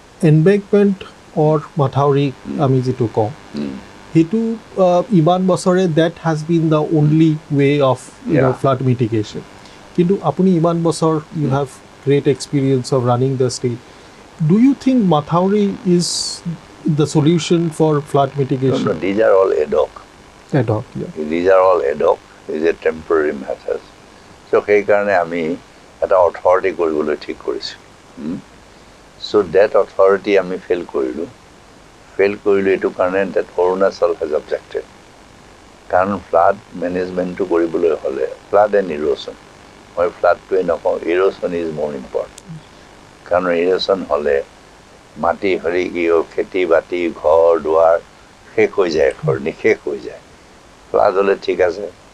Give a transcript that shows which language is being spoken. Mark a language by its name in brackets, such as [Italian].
[English] embankment or mathauri [Assamese] আমি যেটো কওঁ সেইটো ইমান বছৰে [English] that has been the only way of flood mitigation. [Assamese] কিন্তু আপুনি ইমান বছৰ [English] you have great experience of running the state. Do you think mathauri is the solution for flood mitigation? No, these are all ad hoc. Ad hoc, yeah. These are all ad hoc. These are temporary matters. [Assamese] So সেই কাৰণে আমি এটা authority কৰিবলৈ ঠিক কৰিছোঁ. [English] So that authority [Assamese] আমি fail কৰিলোঁ এইটো কাৰণে [English] that Arunachal has objected. [Assamese] কাৰণ ফ্লাড মেনেজমেণ্টটো কৰিবলৈ হ'লে ফ্লাড এণ্ড ইৰোশ্যন মই ফ্লাডটোৱে নকওঁ [English] erosion is more important [Assamese] কাৰণ ইৰোশ্যন হ'লে মাটি হৰি কি খেতি বাতি ঘৰ দুৱাৰ শেষ হৈ যায় নিশেষ হৈ যায় ফ্লাড হ'লে ঠিক আছে